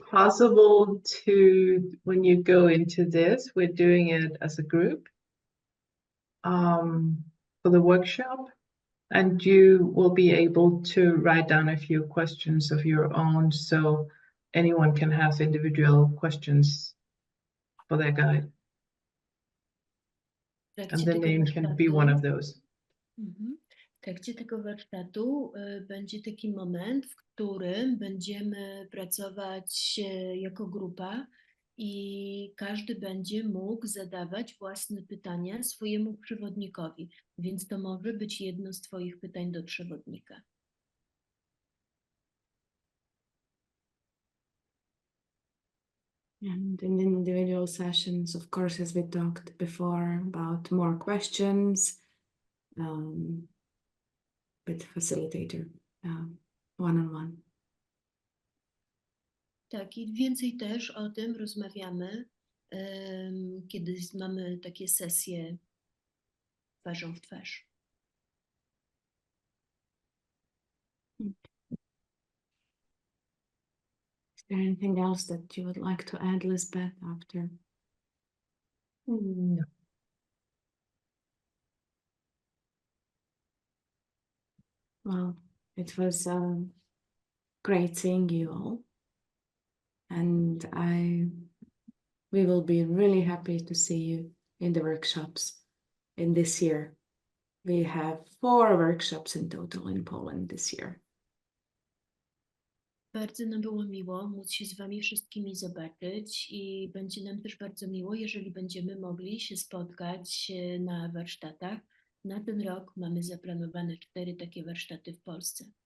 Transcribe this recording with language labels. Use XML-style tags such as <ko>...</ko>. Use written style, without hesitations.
<en>possible to, when you go into this, we're doing it as a group for the workshop, and you will be able to write down a few questions of your own, so anyone can have individual questions for their guide,</en> <pl>W trakcie</pl> <en>and the</en> <pl>tego</pl> <en>name can be one of those.</en> <pl>W trakcie tego warsztatu będzie taki moment, w którym będziemy pracować jako grupa i każdy będzie mógł zadawać własne pytania swojemu przewodnikowi, więc to może być jedno z twoich pytań do przewodnika.</pl> <en>And in the individual sessions, of course, as we talked before, about more questions with facilitator, one-on-one.</en> <pl>Tak, i więcej też o tym rozmawiamy, kiedy mamy takie sesje twarzą w twarz.</pl> <en>Is there anything else that you would like to add, Lisbeth, after? No. Well, it was great seeing you all. And we will be really happy to see you in the workshops in this year. We have 4 workshops in total in Poland this year.</en> <pl>Bardzo nam było miło móc się z wami wszystkimi zobaczyć i będzie nam też bardzo miło, jeżeli będziemy mogli się spotkać na warsztatach. Na ten rok mamy zaplanowane 4 takie warsztaty w Polsce.</pl>